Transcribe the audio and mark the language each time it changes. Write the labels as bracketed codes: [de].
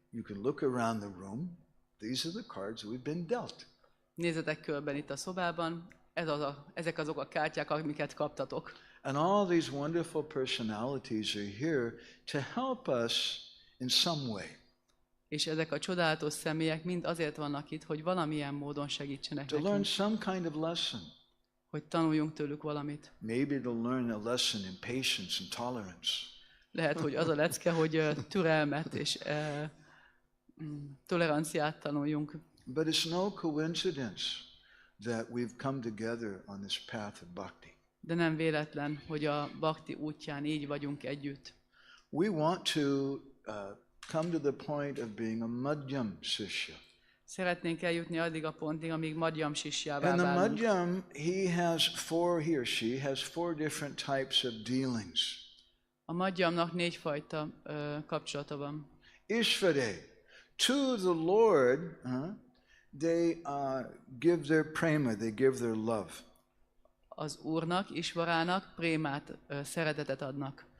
[en] You can look around the room. These are the cards we've been dealt. [hu] Nézzetek körben itt a szobában, ezek azok a kártyák, amiket kaptatok. [en] And all these wonderful personalities are here to help us in some way. [hu] És ezek a csodálatos személyek mind azért vannak itt, hogy valamilyen módon segítsenek [en] To learn [hu] nekünk, [en] some kind of lesson. [hu] hogy tanuljunk tőlük valamit. [en] Maybe to learn a lesson in patience and tolerance. [hu] lehet, hogy az a lecke, hogy türelmet és toleranciát tanuljunk. [en] But it's no coincidence that we've come together on this path of bhakti. [hu] De nem véletlen, hogy a bhakti útján így vagyunk együtt. [en] We want to come to the point of being a madhyam sishya. [hu] Szeretnénk eljutni addig a pontig, amíg madhyam sisjává [en] And the [hu] válunk. [en] madhyam, he or she has four different types of dealings. [hu] A madhyamnak 4 fajta kapcsolata van. [en] Ishvare, to the Lord, they give their prema, they give their love. [hu] Az Úrnak, Isvarának prémát, szeretetet adnak.